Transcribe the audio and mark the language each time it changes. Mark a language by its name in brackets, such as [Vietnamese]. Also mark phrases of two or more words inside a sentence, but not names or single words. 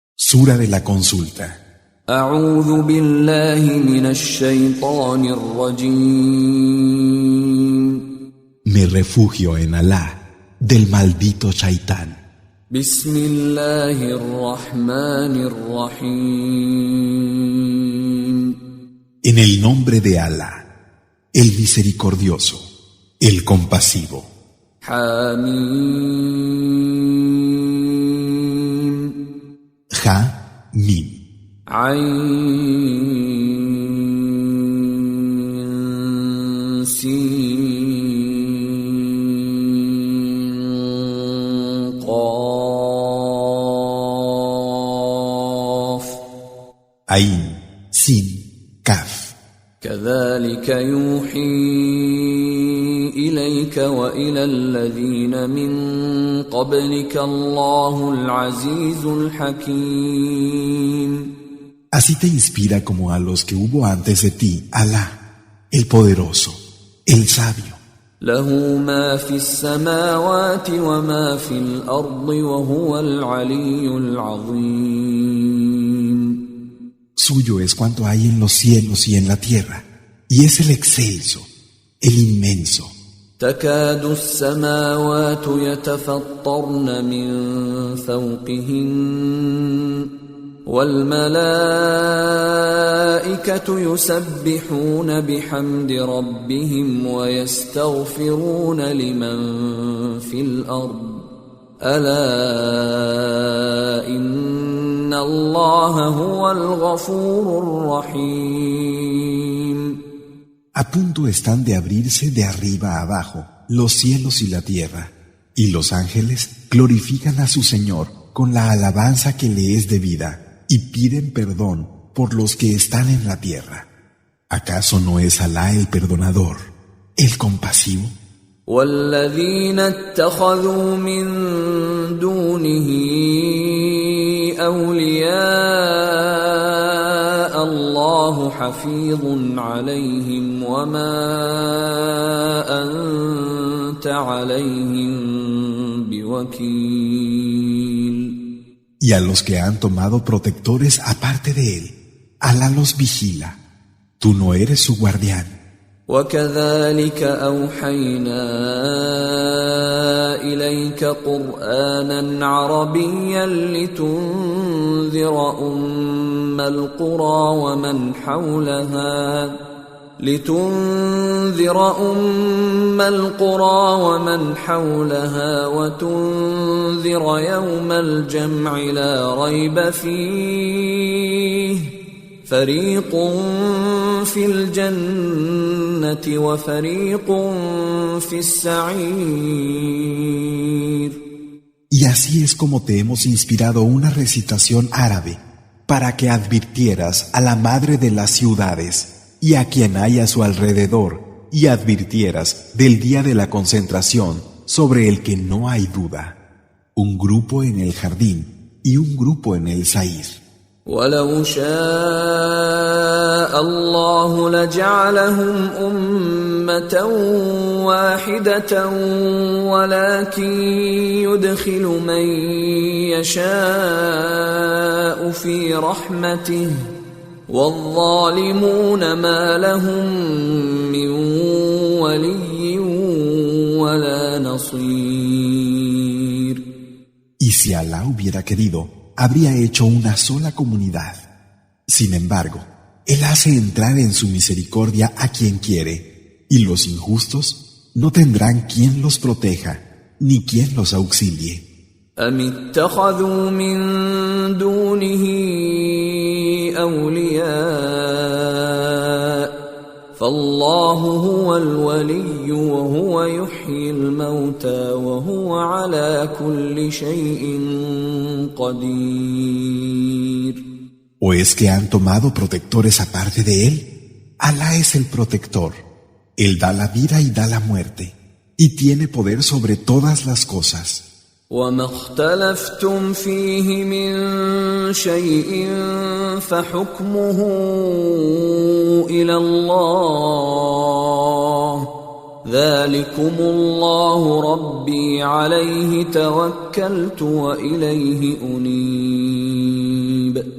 [Spanish] Sura de la consulta. [Arabic] أعوذ بالله من الشيطان الرجيم. [Spanish] Me refugio en Alá del maldito Shaitán. [Arabic] بسم الله الرحمن الرحيم. [Spanish] En el nombre de Alá, el misericordioso, el compasivo. [Arabic] حميم. [Spanish] Ja, Mim. [Arabic] عين سين قاف. [Spanish] Ain, Sin, Kaf. [Arabic] كذلك يوحي إليك وإلى الذين من قبلك الله العزيز الحكيم. [Spanish] Así te inspira como a los que hubo antes de ti, Alá, el poderoso, el sabio. [Arabic] له ما في السماوات وما في الأرض وهو العلي العظيم. [Spanish] Suyo es cuanto hay en los cielos y en la tierra, y es el excelso, el inmenso. [Arabic] تكاد السماوات يتفطرن من فوقهن والملائكة يسبحون بحمد ربهم ويستغفرون لمن في الأرض ألا إن الله هو الغفور الرحيم. [Spanish] A punto están de abrirse de arriba a abajo los cielos y la tierra, y los ángeles glorifican a su Señor con la alabanza que le es debida y piden perdón por los que están en la tierra. ¿Acaso no es Alá el perdonador, el compasivo? [Arabic] والذين اتخذوا من دونه أولياء الله حفيظ عليهم وما أنت عليهم بوكيل. [Spanish] Y a los que han tomado protectores aparte de él, Alá los vigila. Tú no eres su guardián. [Arabic] وكذلك أوحينا إليك قرآنا عربيا لتنذر أم القرى ومن حولها وتنذر يوم الجمع لا ريب فيه فريق في الجنة وفريق في السعير. [Spanish] Y así es como te hemos inspirado una recitación árabe para que advirtieras a la madre de las ciudades y a quien hay a su alrededor y advirtieras del día de la concentración sobre el que no hay duda, un grupo en el jardín y un grupo en el Sair. [Arabic] ولو شاء الله لجعلهم أمة واحدة ولكن يدخل من يشاء في رحمته والظالمون ما لهم من ولي ولا نصير. [Spanish] Y si Alá hubiera querido, habría hecho una sola comunidad. Sin embargo, Él hace entrar en su misericordia a quien quiere, y los injustos no tendrán quien los proteja, ni quien los auxilie. [Arabic] أم اتخذوا من دونه أولياء فالله هو الولي وهو يحيي الموتى وهو على كل شيء قدير. [Spanish] ¿O es que han tomado protectores aparte de Él? Alá es el protector. Él da la vida y da la muerte, y tiene poder sobre todas las cosas. [Arabic] وما اختلفتم فيه من شيء فحكمه إلى الله ذلكم الله ربي عليه توكلت وإليه أنيب.